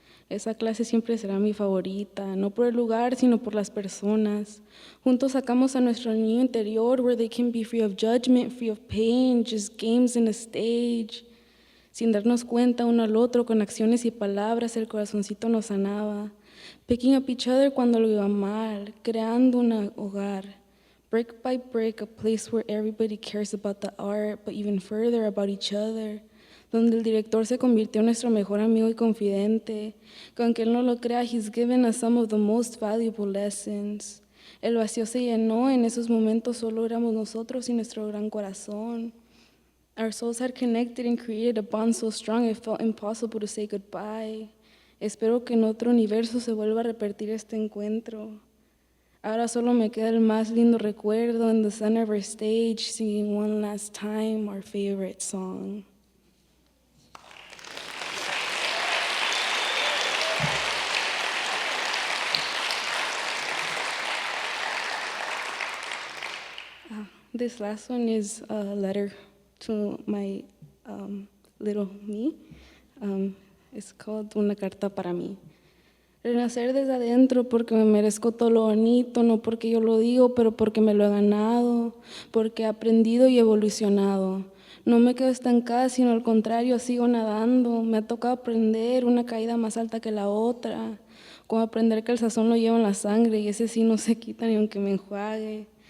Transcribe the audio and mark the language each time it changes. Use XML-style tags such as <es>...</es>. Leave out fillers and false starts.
<es>Esa clase siempre será mi favorita, no por el lugar, sino por las personas. Juntos sacamos a nuestro niño interior</es> <en>where they can be free of judgment, free of pain, just games in a stage.</en> <es>Sin darnos cuenta uno al otro, con acciones y palabras, el corazoncito nos sanaba.</es> <en>Picking up each other</en> <es>cuando lo iba mal, creando un hogar.</es> <en>Brick by brick, a place where everybody cares about the art, but even further about each other.</en> <es>Donde el director se convirtió en nuestro mejor amigo y confidente, que aunque él no lo crea,</es> <en>he's given us some of the most valuable lessons.</en> <es>El vacío se llenó, en esos momentos solo éramos nosotros y nuestro gran corazón.</es> <en>Our souls had connected and created a bond so strong it felt impossible to say goodbye.</en> <es>Espero que en otro universo se vuelva a repetir este encuentro. Ahora solo me queda el más lindo recuerdo</es> <en>in the center of our stage, singing one last time our favorite song. This last one is a letter to my little me. It's called Una carta para mí.</en> <es>Renacer desde adentro porque me merezco todo lo bonito, no porque yo lo digo, pero porque me lo he ganado, porque he aprendido y evolucionado. No me quedo estancada, sino al contrario, sigo nadando. Me ha tocado aprender una caída más alta que la otra, como aprender que el sazón lo llevo en la sangre y ese sí no se quita ni aunque me enjuague.</es>